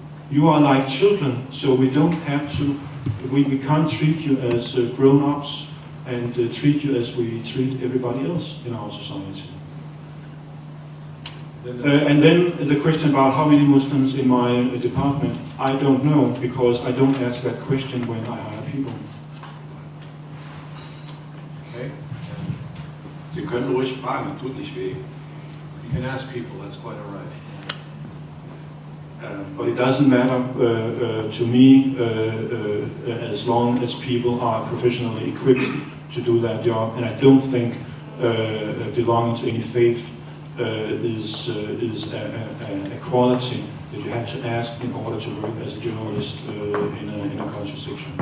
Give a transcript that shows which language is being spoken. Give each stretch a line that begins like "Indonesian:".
English: You are like children, so we don't have to, we can't treat you as grown-ups and treat you as we treat everybody else in our society. And then the question about how many Muslims in my department, I don't know, because I don't ask that question when I hire people. Okay.
German: Sie können ruhig fragen, tut nicht weh.
English: You can ask people, that's quite all right. But it doesn't matter to me as long as people are professionally equipped to do that job, and I don't think belonging to any faith is a quality that you have to ask in order to work as a journalist in a culture section.